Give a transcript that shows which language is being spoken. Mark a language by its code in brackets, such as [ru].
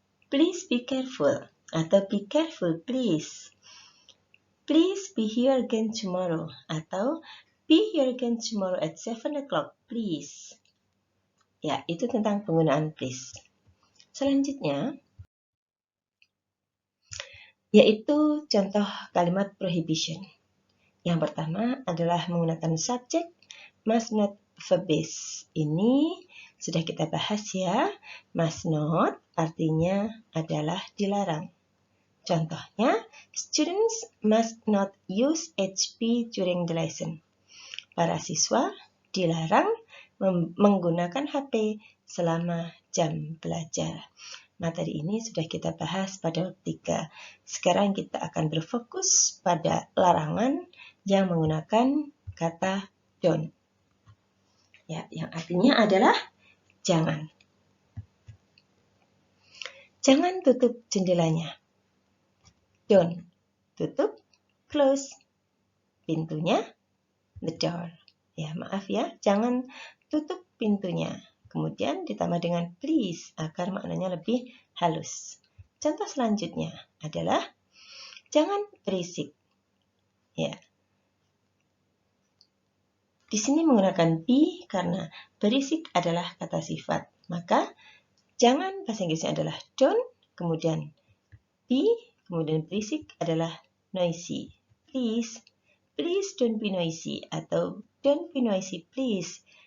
[en] Please be careful [id] atau [en] be careful please. Please be here again tomorrow [id] atau [en] be here again tomorrow at 7 o'clock please. [id] Ya, itu tentang penggunaan please. Selanjutnya yaitu contoh kalimat prohibition. Yang pertama adalah menggunakan subject must not verb base. Ini sudah kita bahas ya. Must not artinya adalah dilarang. [en] Contohnya, students must not use HP during the lesson. [id] Para siswa dilarang menggunakan HP selama jam belajar. Materi ini sudah kita bahas pada bab 3. Sekarang kita akan berfokus pada larangan yang menggunakan kata don't. Ya, yang artinya adalah jangan. Jangan tutup jendelanya. Don't. Tutup, close. Pintunya, the door. Ya, maaf ya, jangan tutup pintunya. Kemudian ditambah dengan please agar maknanya lebih halus. Contoh selanjutnya adalah jangan berisik. Ya. Di sini menggunakan be karena berisik adalah kata sifat. Maka jangan bahasa Inggrisnya adalah don't, kemudian be, kemudian berisik adalah noisy. [en] Please don't be noisy [id] atau [en] don't be noisy please.